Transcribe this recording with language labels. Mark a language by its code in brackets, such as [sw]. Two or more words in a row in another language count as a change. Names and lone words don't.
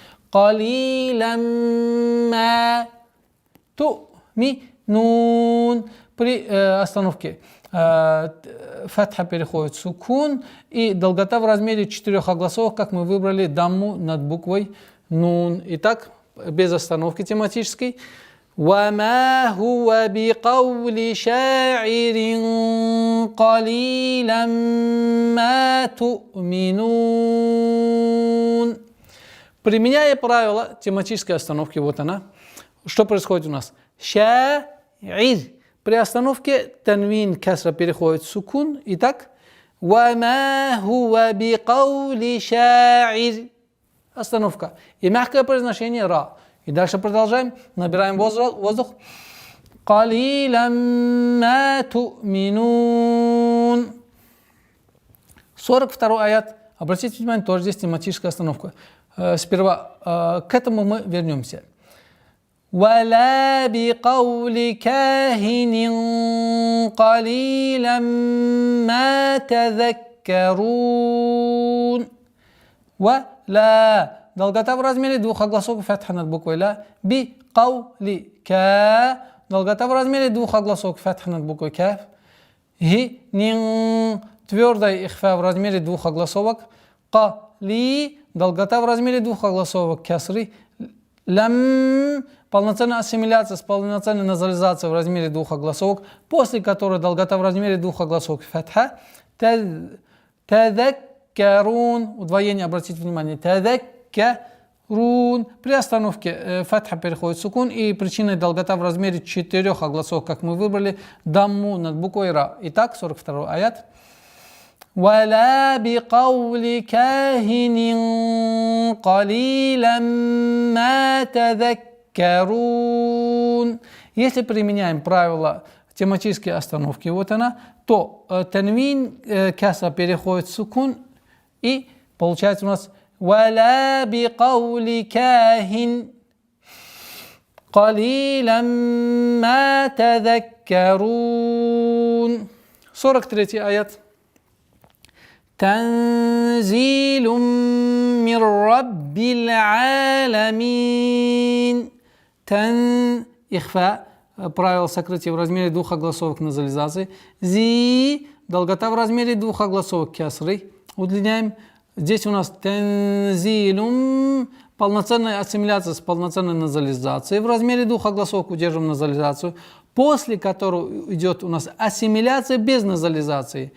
[ar] قليلا ما تؤمنون. [ru] При остановке фатха переходит в сукун, и долгота в размере 4 огласовок, как мы выбрали, дамму над буквой нун. Итак, без остановки тематической. [ar] وَمَا هُوَ بِقَوْلِ شَاعِرٍ قَلِيلًا مَا تُؤْمِنُونَ. [ru] Применяя правило тематической остановки, вот она, что происходит у нас? Ша'ир. При остановке танвин касра переходит в сукун. Итак, [ar] وَمَا هُوَ بِقَوْلِ شَاعِرٍ. [ru] Остановка. И мягкое произношение ра. И дальше продолжаем. Набираем воздух. [ar] قليلا ما تؤمنون. [ru] 42 аят. Обратите внимание, тоже здесь тематическая остановка. Сперва к этому мы вернемся. [ar] ولا بقول كاهن قليلا ما تذكرون. [ru] ولا долгота в размере двух огласовок фатха над буквой ля. Би каули ка долгота в размере двух огласовок фатха над буквой каф. Хи нин твердая ихфа в размере двух огласовок. Кали долгота в размере двух огласовок кясры. Лям полноценная ассимиляция с полноценной назализацией в размере двух огласовок, после которой долгота в размере двух огласовок фатха. Тадаккарун, удвоение, обратите внимание, тадаккарун. При остановке фатха переходит в сукун, и причиной долгота в размере 4 огласовок, как мы выбрали, дамму над буквой ра. Итак, 42 аят. [ar] ولا بقول كاهن قليلا ما تذكرون. [ru] Если применяем правило тематической остановки, вот она, то танвин касра переходит в сукун, и получается у нас [ar] ولا بقول كاهن قليلا ما تذكرون. 43 аят. تنزيل من رب العالمين. [ru] Ихфа, правило сокрытия в размере двух огласовок назализации. Зи, долгота в размере двух огласовок кясры. Удлиняем. Здесь у нас тензилум, полноценная ассимиляция с полноценной назализацией. В размере двух огласовок удерживаем назализацию, после которой идет у нас ассимиляция без назализации.